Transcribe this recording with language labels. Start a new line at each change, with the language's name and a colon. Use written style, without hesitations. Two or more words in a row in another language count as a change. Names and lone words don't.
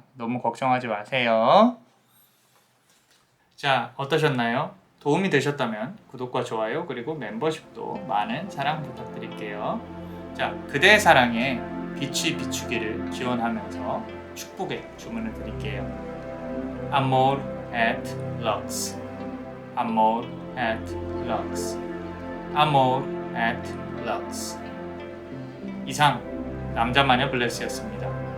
Korean: 너무 걱정하지 마세요. 자, 어떠셨나요? 도움이 되셨다면 구독과 좋아요 그리고 멤버십도 많은 사랑 부탁드릴게요. 자, 그대의 사랑에 빛이 비추기를 기원하면서 축복의 주문을 드릴게요.
Latin: Amor et Lux. Amor et Lux. Amor et Lux.
Korean: 이상 남자마녀 블레스였습니다.